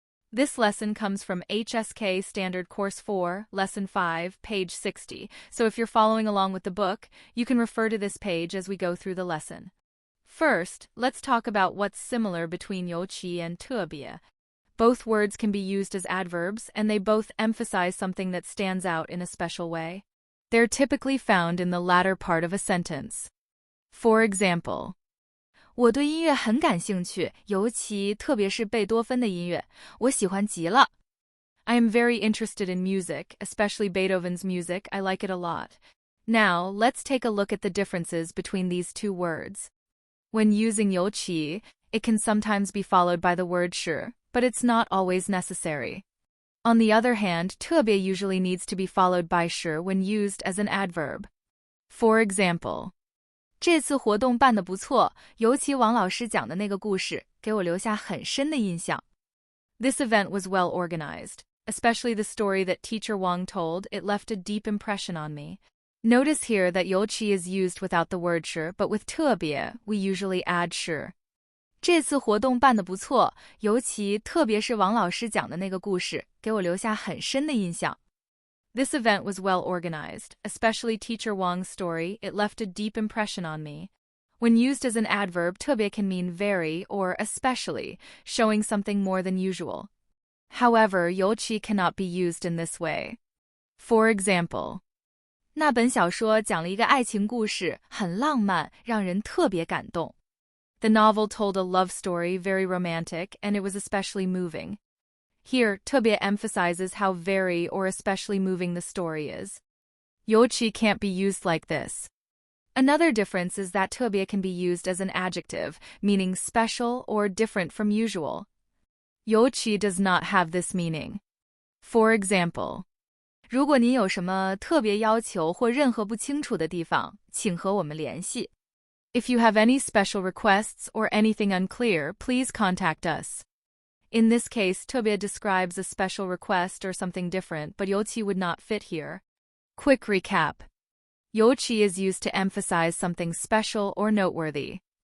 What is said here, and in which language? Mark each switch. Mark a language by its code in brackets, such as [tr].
[en] This lesson comes from HSK Standard Course 4, Lesson 5, page 60, so if you're following along with the book, you can refer to this page as we go through the lesson. First, let's talk about what's similar between 尤其 and 特别. Both words can be used as adverbs, and they both emphasize something that stands out in a special way. They're typically found in the latter part of a sentence. For example, [zh] 我对音乐很感兴趣，尤其特别是贝多芬的音乐，我喜欢极了。 [en] I am very interested in music, especially Beethoven's music. I like it a lot. Now, let's take a look at the differences between these two words. When using 尤其, it can sometimes be followed by the word 是, but it's not always necessary. On the other hand, 特别 usually needs to be followed by 是 when used as an adverb. For example, [zh] 这次活动办得不错，尤其王老师讲的那个故事，给我留下很深的印象。 [en] This event was well organized, especially the story that Teacher Wang told. It left a deep impression on me. Notice here that 尤其 is used without the word 是, but with 特别, we usually add 是。 [zh] 这次活动办得不错，尤其特别是王老师讲的那个故事，给我留下很深的印象。 [en] This event was well organized, especially Teacher Wang's story. It left a deep impression on me. When used as an adverb, 特别 can mean very or especially, showing something more than usual. However, 尤其 cannot be used in this way. For example, [zh] 那本小说讲了一个爱情故事，很浪漫，让人特别感动。 [en] The novel told a love story, very romantic, and it was especially moving. Here, 特别 emphasizes how very or especially moving the story is. 尤其 can't be used like this. Another difference is that 特别 can be used as an adjective, meaning special or different from usual. 尤其 does not have this meaning. For example, [zh] 如果您有什么特别要求或任何不清楚的地方，请和我们联系。 [en] If you have any special requests or anything unclear, please contact us. In this case, 特别 describes a special request or something different, but 尤其 would not fit here. Quick recap. 尤其 is used to emphasize something special or noteworthy.